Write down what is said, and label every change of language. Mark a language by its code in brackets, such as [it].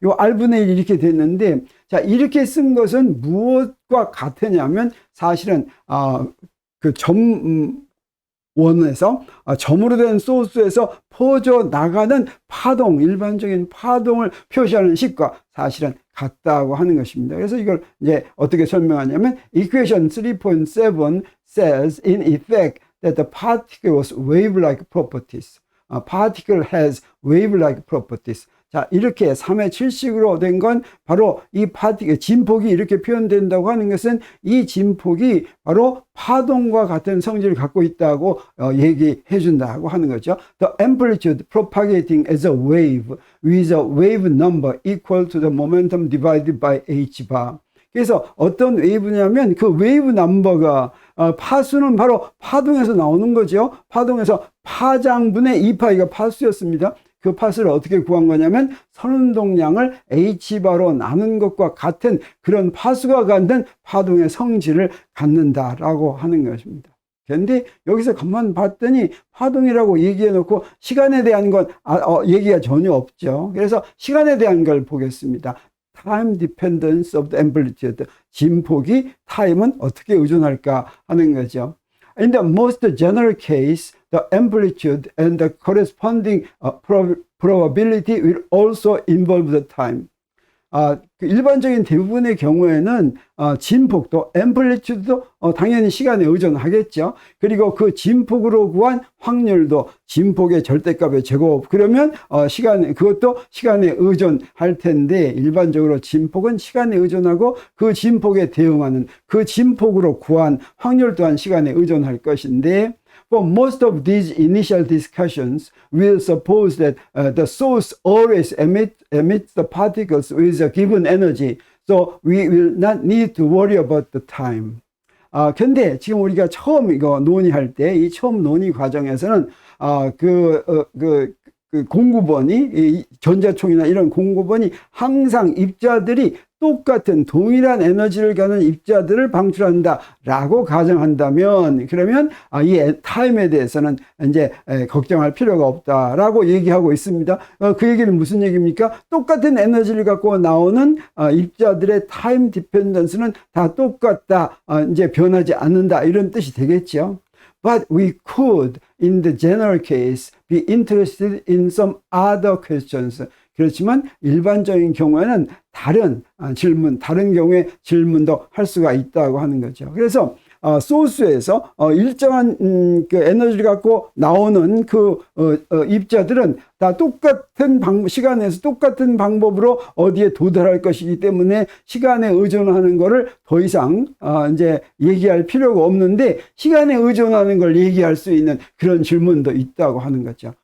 [ko] 요 R분의 1 이렇게 됐는데, 자, 이렇게 쓴 것은 무엇과 같으냐면 사실은 그 원에서 점으로 된 소스에서 퍼져 나가는 파동, 일반적인 파동을 표시하는 식과 사실은 같다고 하는 것입니다. 그래서 이걸 이제 어떻게 설명하냐면 [en] equation 3.7 says in effect that the particle has wave-like properties. particle has wave-like properties. [ko] 자, 이렇게 3의 7식으로 된 건 바로 이 진폭이 이렇게 표현된다고 하는 것은 이 진폭이 바로 파동과 같은 성질을 갖고 있다고 얘기해 준다고 하는 거죠. [en] The amplitude propagating as a wave with a wave number equal to the momentum divided by h bar. [ko] 그래서 어떤 웨이브냐면 그 웨이브 넘버가 파수는 바로 파동에서 나오는 거죠. 파동에서 파장분의 2파이가 파수였습니다. 그 파수를 어떻게 구한 거냐면 선운동량을 H바로 나눈 것과 같은 그런 파수가 갖는 파동의 성질을 갖는다라고 하는 것입니다. 그런데 여기서 가만 봤더니 파동이라고 얘기해 놓고 시간에 대한 건 얘기가 전혀 없죠. 그래서 시간에 대한 걸 보겠습니다. [en] Time dependence of the amplitude. [ko] 진폭이 타임은 어떻게 의존할까 하는 거죠. [en] In the most general case, the amplitude and the corresponding probability will also involve the time. [ko] 그 일반적인 대부분의 경우에는 진폭도 앰플리튜드도 당연히 시간에 의존하겠죠. 그리고 그 진폭으로 구한 확률도 진폭의 절대값의 제곱, 그러면 그것도 시간에 의존할 텐데, 일반적으로 진폭은 시간에 의존하고 그 진폭에 대응하는 그 진폭으로 구한 확률 또한 시간에 의존할 것인데, [en] For most of these initial discussions, we'll suppose that the source always emits the particles with a given energy, so we will not need to worry about the time. [ko] 근데 지금 우리가 처음 이거 논의할 때, 이 처음 논의 과정에서는 그 공구번이, 이 전자총이나 이런 공구번이 항상 입자들이 똑같은 동일한 에너지를 가는 입자들을 방출한다라고 가정한다면, 그러면 이 타임에 대해서는 이제 걱정할 필요가 없다라고 얘기하고 있습니다. 그 얘기는 무슨 얘기입니까? 똑같은 에너지를 갖고 나오는 입자들의 타임 디펜던스는 다 똑같다, 이제 변하지 않는다, 이런 뜻이 되겠죠. [en] But we could, in the general case, be interested in some other questions. [ko] 그렇지만 일반적인 경우에는 다른 질문, 다른 경우에 질문도 할 수가 있다고 하는 거죠. 그래서 소스에서 일정한 그 에너지를 갖고 나오는 그 입자들은 다 똑같은 시간에서 똑같은 방법으로 어디에 도달할 것이기 때문에 시간에 의존하는 거를 더 이상 이제 얘기할 필요가 없는데, 시간에 의존하는 걸 얘기할 수 있는 그런 질문도 있다고 하는 거죠.